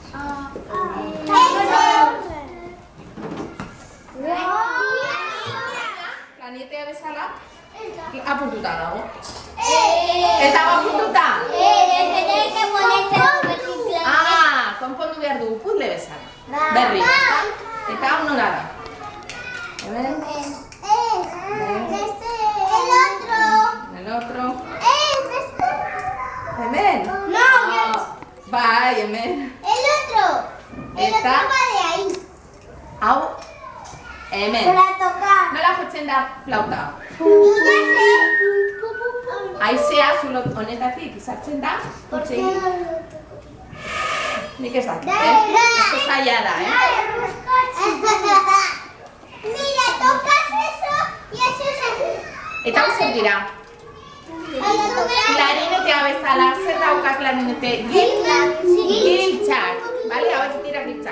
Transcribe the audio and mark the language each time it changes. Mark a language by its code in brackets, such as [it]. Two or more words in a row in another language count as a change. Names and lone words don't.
[eu] Klarinetea bezala? Apurtuta dago. Ez dago apurtuta? Ah, konpondu behar dugu puzzle bezala. Berri, eta hau nola da? [es] El otro. [eu] Hemen? [es] No, [eu] bai, hemen. [es] el otro [eu] Eta? [es] va de ahí. [eu] Hau, hemen. [es] Para tocar. [eu] Nola jotzen da flauta? [es] Yo ya sé. [eu] Haizea zulo honetatik izartzen da? [es] Porque [eu] Nik ez dakit, [es] Dale, [eu] Oso zaila da, [es] Mira, tocas eso y eso es así. [eu] Eta hau zer dira? Klarinetea bezala, zer dauka klarinete? Giltzak. Bale, hau ez dira giltzak.